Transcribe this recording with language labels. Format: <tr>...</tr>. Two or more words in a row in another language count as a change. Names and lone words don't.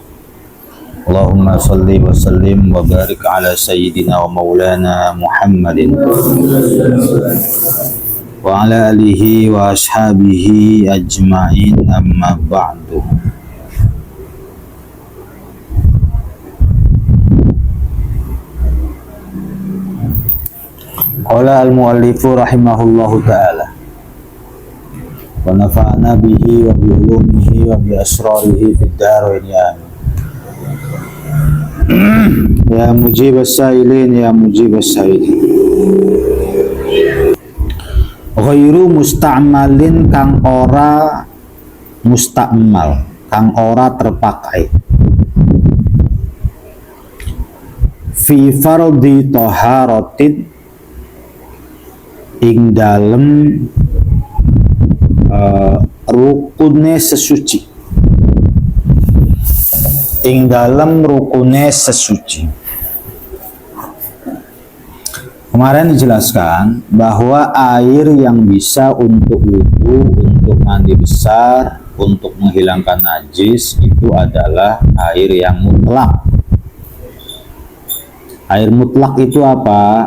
<ar>اللهم صل وسلم وبارك على سيدنا ومولانا محمد وعلى آله وأصحابه أجمعين، أما بعد. قال المؤلف رحمه الله تعالى ونفعنا به وبعلومه وبأسراره في الدارين آمين. يا مجيب السائلين، يا مجيب السائلين. غير مستعمل,</ar> <jv>kang ora musta'mal, kang ora terpakai.</jv> <ar>في فرض طهارة,</ar> <jv>ing dalem rukune sesuci. Ing dalam rukune sesuci.</jv> <id>Kemarin dijelaskan bahwa air yang bisa untuk wudu, untuk mandi besar, untuk menghilangkan najis itu adalah air yang mutlak. Air mutlak itu apa?</id>